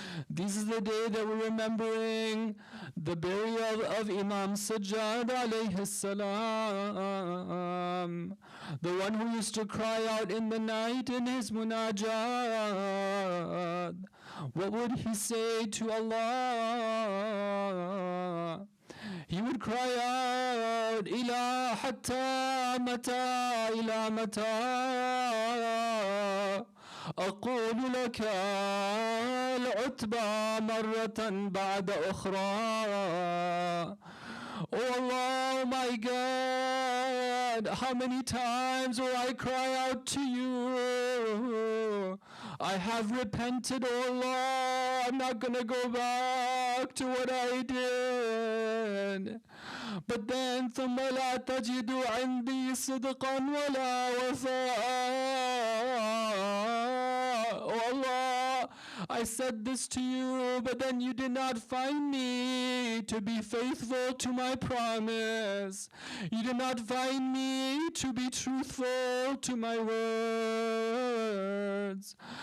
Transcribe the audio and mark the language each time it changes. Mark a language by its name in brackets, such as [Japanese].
[English] This is the day that we're remembering the burial of Imam Sajad alayhi salam, the one who used to cry out in the night in his munajat. What would he say to Allah? He would cry out, [Arabic] Ila hatta mata, ila mata. أقول لك العتبى مرة بعد أخرى. [English] Oh Allah, oh my God, how many times will I cry out to you? I have repented, O Allah. I'm not going to go back to what I did. But then [Arabic] ثم لا تجد عندي صدقا ولا وفاء. [English] Oh Allah, I said this to you, but then you did not find me to be faithful to my promise. You did not find me to be truthful to my words.